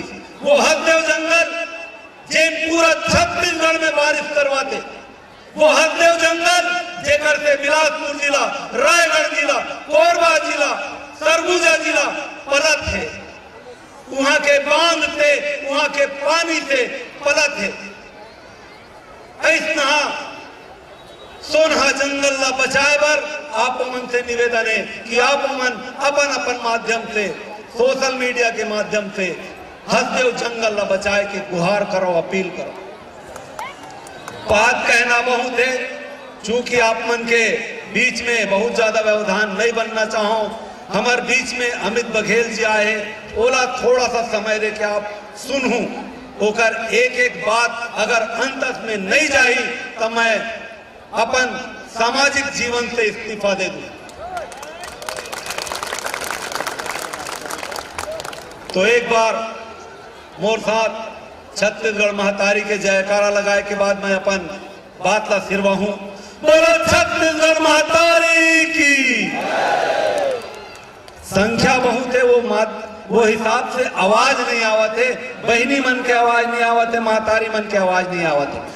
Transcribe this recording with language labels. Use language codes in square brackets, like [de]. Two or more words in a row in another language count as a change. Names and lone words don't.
[hne] वो हसदेव जंगल जिन पूरा छत्तीसगढ़ में बारिश करवाते, वो हसदेव जंगल जेकर से बिलासपुर जिला, रायगढ़ जिला, कोरबा जिला, सरगुजा जिला पलत है, वहां के बांध से, वहां के पानी से पलत है। ऐसा सोनहा जंगल ला बचाए बर आप मन से निवेदन है कि आप मन अपन माध्यम से, [en] social media [hne] के माध्यम से हसदेव जंगल ला बचाए के गुहार करो, अपील करो। बात कहना बहुत है, चूंकि आप मन के बीच में बहुत ज्यादा व्यवधान नहीं बनना चाहो, हमारे बीच में अमित बघेल जी आए, ओला थोड़ा सा समय दे के आप सुनूं, होकर एक एक बात अगर अंत में नहीं जाई तो मैं अपन सामाजिक जीवन से इस्तीफा दे दूं। तो एक बार मोर साथ छत्तीसगढ़ महतारी के जयकारा लगाए के बाद मैं अपन बात ला सिरवाहूं। बोलो छत्तीसगढ़ महतारी की। संख्या बहुत है, वो हिसाब से आवाज नहीं आवत है, बहनी मन के आवाज नहीं आवत है, महतारी मन के आवाज नहीं आवत है।